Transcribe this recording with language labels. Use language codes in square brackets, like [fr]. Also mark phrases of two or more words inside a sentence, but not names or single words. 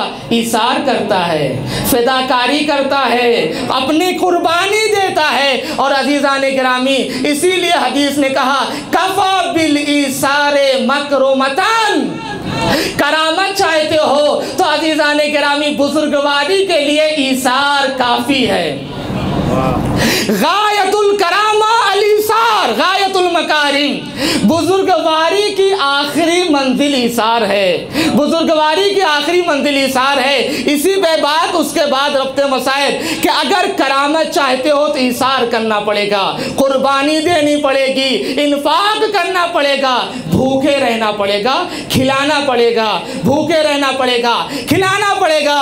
[ur] ایثار کرتا ہے، فداکاری کرتا ہے، اپنی قربانی دیتا ہے۔ اور عزیزان گرامی اسی لیے حدیث نے کہا [ar] کفا بالایثار مکرمتن، [ur] کرامت چاہتے ہو تو عزیزان گرامی بزرگواری کے لیے ایثار کافی ہے۔ [ar] غایت الکرامہ الایثار، غایت المکارم، [ur] بزرگواری کی آخری منزل ایثار ہے، بزرگواری کی آخری منزل ایثار ہے۔ اسی پہ بات اس کے بعد ربط مسائل کہ اگر کرامت چاہتے ہو تو ایثار کرنا پڑے گا، قربانی دینی پڑے گی، انفاق کرنا پڑے گا، بھوکے رہنا پڑے گا، کھلانا پڑے گا، بھوکے رہنا پڑے گا، کھلانا پڑے گا۔